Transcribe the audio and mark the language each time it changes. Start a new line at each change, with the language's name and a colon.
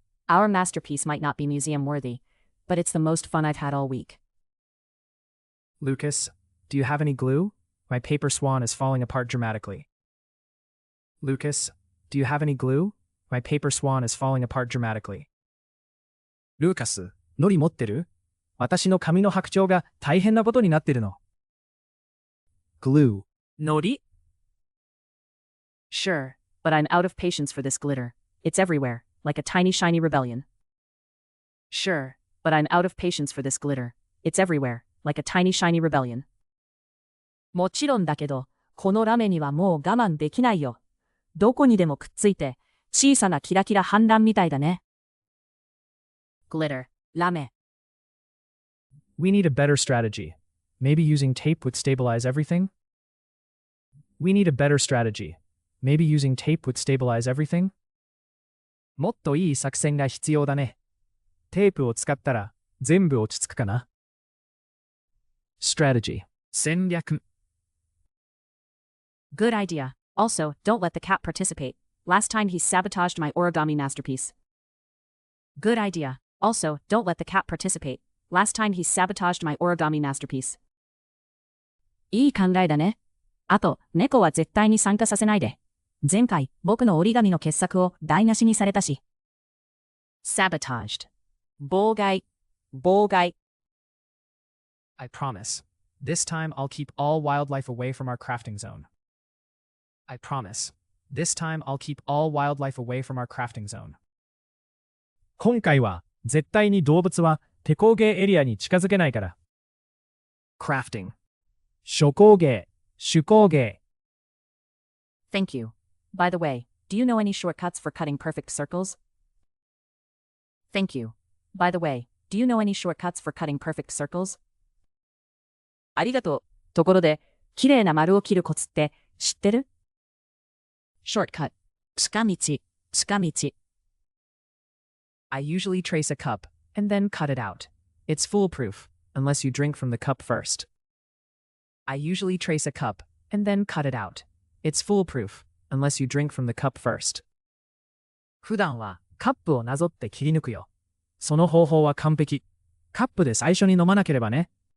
English: Our masterpiece might not be museum-worthy, but it's the most fun I've had all week. Lucas, do you have any glue? My paper swan is falling apart dramatically. Lucas, do you have any glue? My paper swan is falling apart dramatically.
Japanese: ルーカス、ノリ持ってる？私の紙の白鳥が大変なことになってるの。
English: Glue. ノリ? Sure, but I'm out of patience for this glitter. It's everywhere, like a tiny shiny rebellion. Sure, but I'm out of patience for this glitter. It's everywhere, like a tiny shiny rebellion.
Japanese: もちろんだけど、このラメにはもう我慢できないよ。どこにでもくっついて、小さなキラキラ反乱みたいだね。
English: Glitter, ラメ。 We need a better strategy. Maybe using tape would stabilize everything? We need a better strategy. Maybe using tape would stabilize everything?
Japanese: もっといい作戦が必要だね。テープを使ったら全部落ち着くかな。
English: Strategy. 戦略。 Good idea. Also, don't let the cat participate. Last time he sabotaged my origami masterpiece. Good idea. Also, don't let the cat participate. Last time he sabotaged my origami masterpiece.
Japanese: いい考えだね。あと、猫は絶対に参加させないで。前回、僕の折り紙の傑作を台無しにされたし。 sabotaged. 妨害、妨害。
English: I promise. This time I'll keep all wildlife away from our crafting zone. I promise. This time I'll keep all wildlife away from our crafting zone.
Japanese: 今回は絶対に動物は手工芸エリアに近づけないから。 Crafting. 手工芸、手工芸。
English: Thank you. By the way, do you know any shortcuts for cutting perfect circles? Thank you. By the way, do you know any shortcuts for cutting perfect circles?
Japanese: ありがとう。ところで、綺麗な丸を切るコツって知ってる？ Shortcut. 近道、近道。
English: I usually trace a cup and then cut it out. It's foolproof, unless you drink from the cup first. I usually trace a cup and then cut it out. It's foolproof, unless you drink from the cup first.
Japanese: 普段はカップをなぞって切り抜くよ。その方法は完璧。カップで最初に飲まなければね。